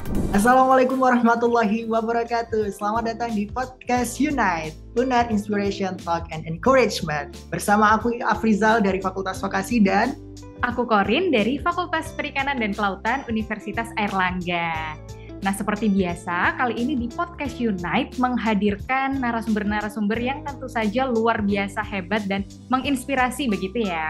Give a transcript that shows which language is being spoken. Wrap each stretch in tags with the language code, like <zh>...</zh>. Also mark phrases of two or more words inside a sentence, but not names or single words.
<id>Assalamualaikum warahmatullahi wabarakatuh. Selamat datang di podcast Unite, Unar Inspiration Talk and Encouragement. Bersama aku Afrizal dari Fakultas Vokasi dan Aku Korin dari Fakultas Perikanan dan Kelautan Universitas Airlangga. Nah, seperti biasa, kali ini di podcast Unite menghadirkan narasumber-narasumber yang tentu saja luar biasa hebat dan menginspirasi begitu ya.</id>